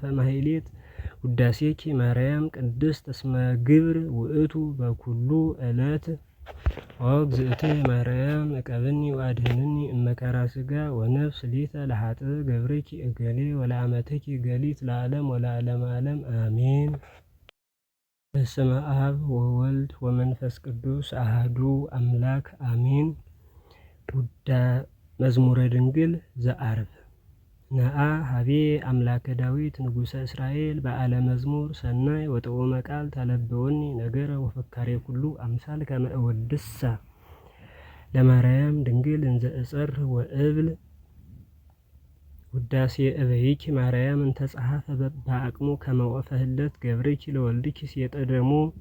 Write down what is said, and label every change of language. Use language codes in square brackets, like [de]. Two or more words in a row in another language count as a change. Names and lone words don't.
[gez] ማህሌት ውዳሴኪ ማርያም ቅድስት እስመ ግብር ውእቱ በኩሉ ዕለት እግዝእትየ ማርያም እቀብኒ ወአድኅነኒ እመከራ ሥጋ ወነፍስ ሊተ ለኃጥእ ገብርኪ እገሌ ወለአመትኪ ገሊት ለዓለም ወለዓለመ ዓለም አሜን። በስመ አብ ወወልድ ወመንፈስ ቅዱስ አሐዱ አምላክ አሜን። መዝሙረ ድንግል ዘዐርብ ነአ ሀቤ አምላከ ዳዊት ንጉሠ እስራኤል በዓለ መዝሙር ሰናይ ወጥዑመ ቃል ተለብወኒ ነገረ ወፈካሬ ኩሉ አምሳል ከመ እወድሳ ለማርያም ድንግል እንዘ እጸርህ ወእብል ውዳሴ እበይኪ ማርያም እንተ ጸሐፈ በአቅሙ ከመ ወእፈ ህለት ገብርኪ ለወልድኪ ሲየጠደሙ